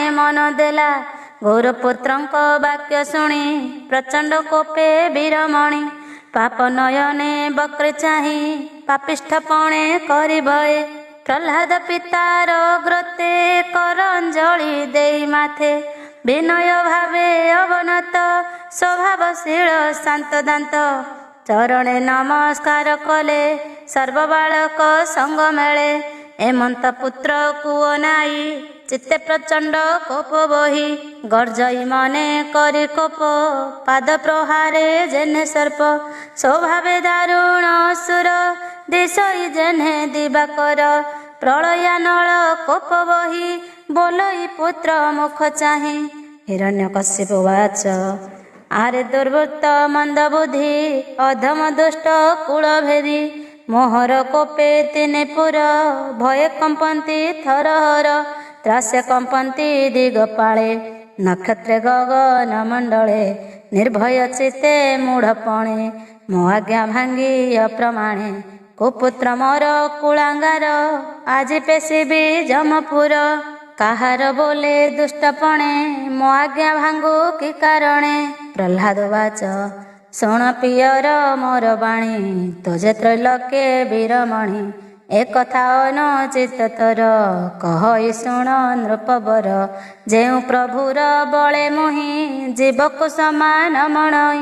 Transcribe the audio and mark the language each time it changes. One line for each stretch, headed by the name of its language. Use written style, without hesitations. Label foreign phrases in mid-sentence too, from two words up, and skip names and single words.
Odia: ମନ ଦେଲା ଗୁରୁପୁତ୍ରଙ୍କ ବାକ୍ୟ ଶୁଣି ପ୍ରଚଣ୍ଡ କୋପେ ବୀରମଣି ପାପ ନୟନେ ବକ୍ରେ ଚାହିଁ ପାପିଷ୍ଠପଣେ କରି ଭୟେ ପ୍ରହ୍ଲାଦ ପିତାର ଗ୍ରତେ କର ଅଞ୍ଜଳି ଦେଇ ମାଥେ ବିନୟ ଭାବେ ଅବନତ ସ୍ୱଭାବଶୀଳ ଶାନ୍ତ ଦାନ୍ତ ଚରଣେ ନମସ୍କାର କଲେ ସର୍ବ ବାଳକ ସଙ୍ଗ ମେଳେ ଏମନ୍ତ ପୁତ୍ର କୋ ଅନାଇ ଚିତ୍ତେ ପ୍ରଚଣ୍ଡ କୋପ ବହି ଗର୍ଜଇ ମନେ କରି କୋପ ପାଦ ପ୍ରହାରେ ଯେଣେ ସର୍ପ ସ୍ୱଭାବେ ଦାରୁଣ ଅସୁର ଦିଶଇ ଯେଣେ ଦିବାକର ପ୍ରଳୟାନଳ କୋପ ବହି ବୋଲଇ ପୁତ୍ର ମୁଖ ଚାହିଁ ହିରଣ୍ୟକଶିପ ବାଚ ଆରେ ଦୁର୍ବୃତ୍ତ ମନ୍ଦ ବୁଦ୍ଧି ଅଧମ ଦୁଷ୍ଟ କୁଳ ଭେଦୀ ମୋହର କୋପେ ତିନେ ପୁର ଭୟ କମ୍ପନ୍ତି ଥରହର ତ୍ରାସ୍ୟ କମ୍ପନ୍ତି ଦିଗପାଳେ ନକ୍ଷତ୍ରେ ଗଗନ ମଣ୍ଡଳେ ନିର୍ଭୟ ଚିତ୍ତେ ମୂଢ଼ପଣେ ମୋ ଆଜ୍ଞା ଭାଙ୍ଗି ଅପ୍ରମାଣେ କୁପୁତ୍ର ମୋର କୁଳାଙ୍ଗାର ଆଜି ପେଶିବି ଯମପୁର କାହାର ବୋଲେ ଦୁଷ୍ଟପଣେ ମୋ ଆଜ୍ଞା ଭାଙ୍ଗୁ କି କାରଣେ ପ୍ରହ୍ଲାଦ ବାଚ ଶୁଣ ପିୟର ମୋର ବାଣୀ, ତୁଜେ ତ୍ରୈଲୋକ୍ୟ ବୀରମଣି। ଏକଥା ଅନୁଚିତ ତୋର, କହଇ ଶୁଣ ନୃପବର। ଯେଉଁ ପ୍ରଭୁର ବଳେ ମୁହିଁ, ଜୀବକୁ ସମାନ ମଣଇ।